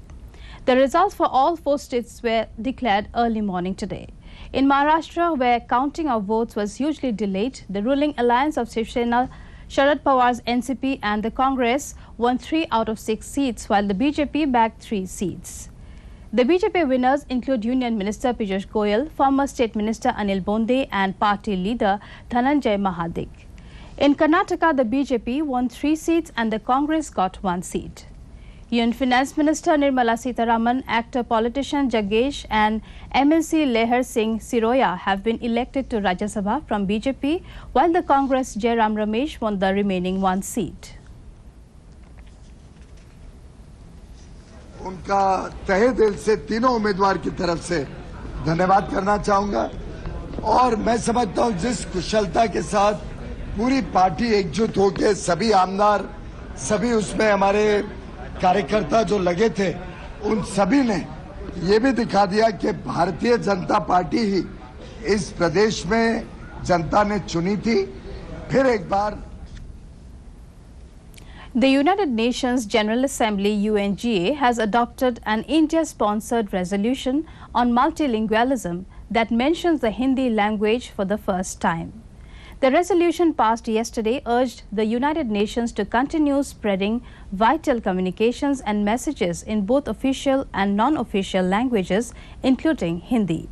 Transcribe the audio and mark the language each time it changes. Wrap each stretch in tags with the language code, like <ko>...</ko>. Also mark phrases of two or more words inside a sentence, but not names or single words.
<en>The results for all 4 states were declared early morning today. In Maharashtra, where counting of votes was hugely delayed, the ruling alliance of Shiv Sena, Sharad Pawar's NCP and the Congress won 3 out of 6 seats, while the BJP bagged 3 seats. The BJP winners include Union Minister Piyush Goyal, former State Minister Anil Bonde and party leader Dhananjay Mahadik. In Karnataka, the BJP won 3 seats and the Congress got 1 seat. Union Finance Minister Nirmala Sitharaman, actor politician Jaggesh and MLC Lehar Singh Siroya have been elected to Rajya Sabha from BJP, while the Congress Jairam Ramesh won the remaining 1 seat.</en> <hi>उनका तहे दिल से तीनों उम्मीदवार की तरफ से धन्यवाद करना चाहूंगा और मैं समझता हूं जिस कुशलता के साथ पूरी पार्टी एकजुट होकर सभी आमदार सभी उसमें हमारे कार्यकर्ता जो लगे थे उन सभी ने ये भी दिखा दिया कि भारतीय जनता पार्टी ही इस प्रदेश में जनता ने चुनी थी। फिर एक बार</hi> <en>The United Nations General Assembly UNGA has adopted an India-sponsored resolution on multilingualism that mentions the Hindi language for the first time. The resolution passed yesterday urged the United Nations to continue spreading vital communications and messages in both official and non-official languages, including Hindi.</en>